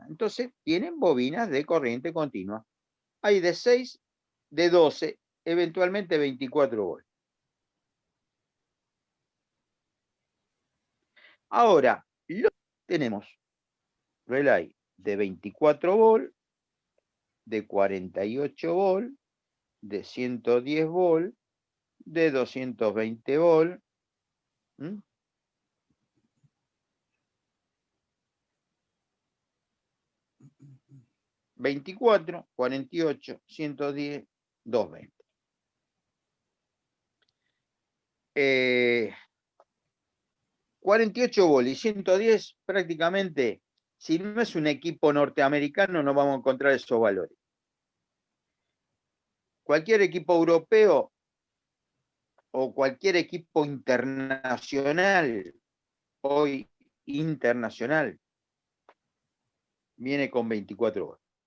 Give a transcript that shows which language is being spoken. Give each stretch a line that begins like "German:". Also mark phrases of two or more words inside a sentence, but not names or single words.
Spanish: Entonces, tienen bobinas de corriente continua. Hay de 6, de 12, eventualmente 24 volt. Ahora, tenemos relay de 24 volt, de 48 volt, de 110 volt, de 220 volt. 24, 48, 110, 220. 48 volt y 110 prácticamente, si no es un equipo norteamericano, no vamos a encontrar esos valores. Cualquier equipo europeo o cualquier equipo internacional, hoy internacional, viene con 24 volt.